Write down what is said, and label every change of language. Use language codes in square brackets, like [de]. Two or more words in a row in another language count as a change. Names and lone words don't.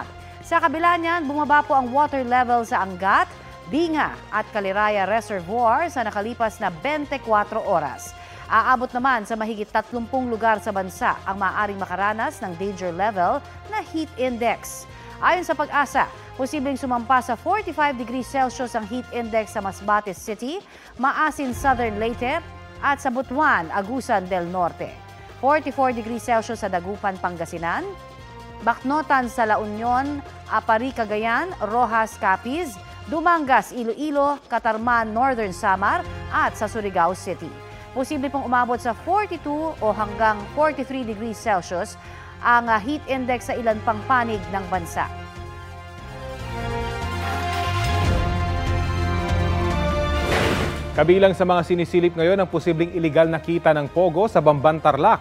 [tl] Sa kabila niyan, bumaba po ang [en] water level [tl] sa Angat, Binga at Caliraya Reservoir sa nakalipas na 24 oras. Aabot naman sa mahigit 30 lugar sa bansa ang maaaring makaranas ng [en] danger level [tl] na [en] heat index. [tl] Ayon sa Pag-asa, posibleng sumampa sa 45 [en] degrees Celsius [tl] ang [en] heat index [tl] sa Masbate City, Maasin Southern Leyte at sa Butuan, Agusan del Norte. 44 [en] degrees Celsius [tl] sa Dagupan, Pangasinan, Bacnotan sa La Union, Apari, Cagayan, Rojas, Capiz, Dumangas, Iloilo, Catarman, Northern Samar at sa Surigao City. Posible pong umabot sa 42 o hanggang 43 [en] degrees Celsius [tl] ang [en] heat index [tl] sa ilan pang panig ng bansa. Kabilang sa mga sinisilip ngayon ang posibleng iligal na kita ng Pogo sa Bamban, Tarlac.